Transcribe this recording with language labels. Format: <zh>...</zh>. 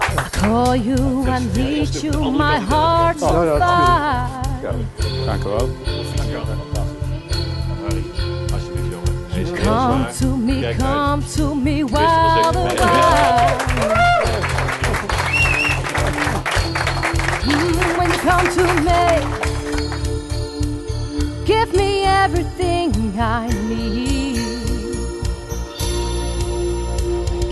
<en>Call you and reach you, my heart's on fire.</en> <nl>Dank u wel. Harry, alsjeblieft jongen.</nl> <en>Come to me while the while. When you come to me, give me everything I need.</en>